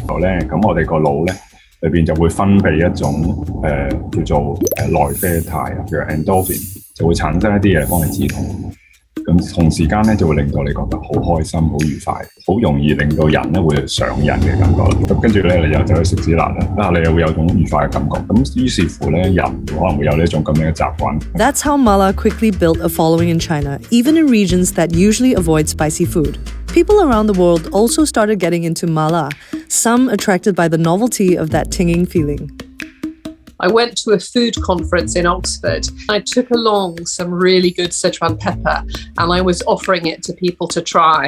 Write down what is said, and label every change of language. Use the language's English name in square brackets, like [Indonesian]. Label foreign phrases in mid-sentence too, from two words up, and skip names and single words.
[Cantonese] 後咧，咁我哋個腦咧裏邊就會分泌一種叫做內啡肽啊，叫 endorphin， 就會產生一啲嘢幫你止痛。咁同時間咧就會令到你覺得好開心、好愉快，好容易令到人咧會上癮嘅感覺啦。咁跟住咧你又走去食芝辣啦，你又會有種愉快嘅感覺。咁於是乎咧，人可能會有呢一種咁樣嘅習慣。 [English] That's how mala quickly built a following in China, even in regions that usually avoid spicy food. People around the world also started getting into mala, some attracted by the novelty of that tinging feeling. I went to a food conference in Oxford. I took along some really good Sichuan pepper and I was offering it to people to try.